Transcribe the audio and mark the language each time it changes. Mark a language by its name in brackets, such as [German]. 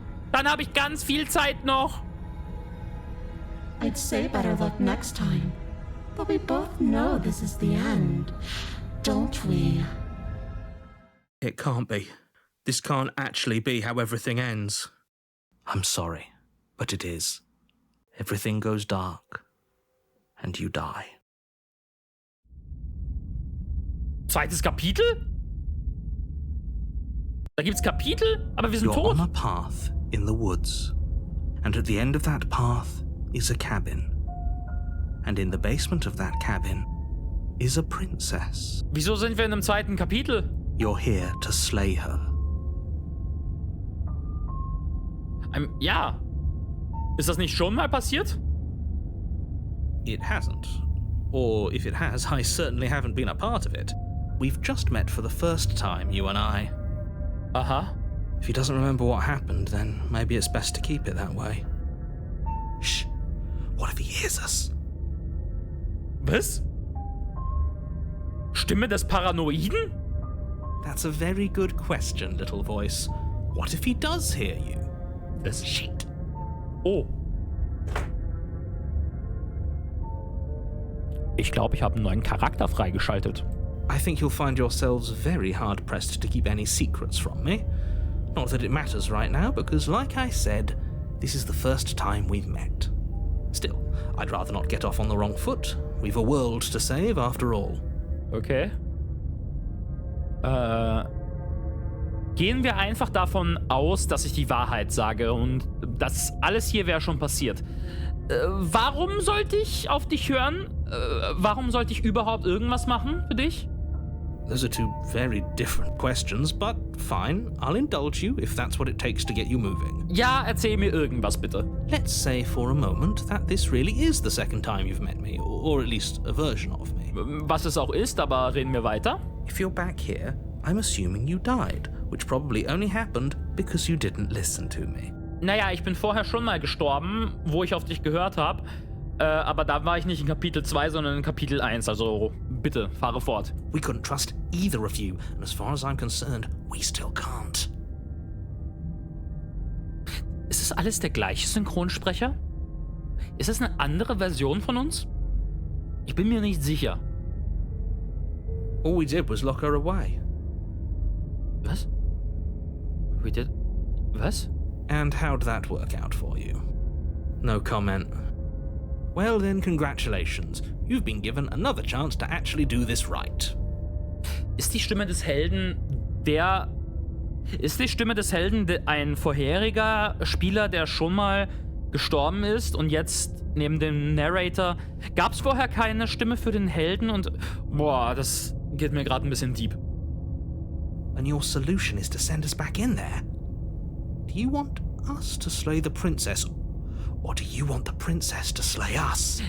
[German] Dann habe ich ganz viel Zeit noch. [English] I'd say better luck next time. But we both know this is the end, don't we? It can't be. This can't actually be how everything ends. I'm sorry, but it is. Everything goes dark, and you die. [German] Zweites Kapitel? Da gibt's Kapitel, aber wir sind [English] You're [German] tot. [English] on a path in the woods, and at the end of that path is a cabin. And in the basement of that cabin is a princess. [German] Wieso sind wir in einem zweiten Kapitel? [English] You're here to slay her. [German] Ja. Ist das nicht schon mal passiert? [English] It hasn't. Or if it has, I certainly haven't been a part of it. We've just met for the first time, you and I. Aha. If he doesn't remember what happened, then maybe it's best to keep it that way. Shh. What if he hears us? [German] Was? Stimme des Paranoiden? [English] That's a very good question, little voice. What if he does hear you? [German] Das Shit. Oh. Ich glaube, ich habe einen neuen Charakter freigeschaltet. [English] I think you'll find yourselves very hard-pressed to keep any secrets from me. Not that it matters right now, because like I said, this is the first time we've met. Still, I'd rather not get off on the wrong foot. We've a world to save, after all. Okay. [German] Gehen wir einfach davon aus, dass ich die Wahrheit sage und das alles hier wäre schon passiert. Warum sollte ich auf dich hören? Warum sollte ich überhaupt irgendwas machen für dich? [English] Those are two very different questions, but fine, I'll indulge you if that's what it takes to get you moving. [German] Ja, erzähl mir irgendwas bitte. [English] Let's say for a moment that this really is the second time you've met me, or at least a version of me. [German] Was es auch ist, aber reden wir weiter. [English] If you're back here, I'm assuming you died, which probably only happened because you didn't listen to me. [German] Naja, ich bin vorher schon mal gestorben, wo ich auf dich gehört habe. Aber da war ich nicht in Kapitel 2, sondern in Kapitel 1. Also bitte, fahre fort. [English] We couldn't trust either of you, and as far as I'm concerned, we still can't. [German] Ist es alles der gleiche Synchronsprecher? Ist es eine andere Version von uns? Ich bin mir nicht sicher. [English] All we did was lock her away. [German] Was? [English] We did... [German] Was? [English] And how'd that work out for you? No comment. Well then, congratulations. You've been given another chance to actually do this right. [German] Ist die Stimme des Helden ein vorheriger Spieler, der schon mal gestorben ist und jetzt neben dem Narrator... Gab's vorher keine Stimme für den Helden und... Boah, das geht mir gerade ein bisschen deep. [English] And your solution is to send us back in there? Do you want us to slay the princess? Or do you want the princess to slay us?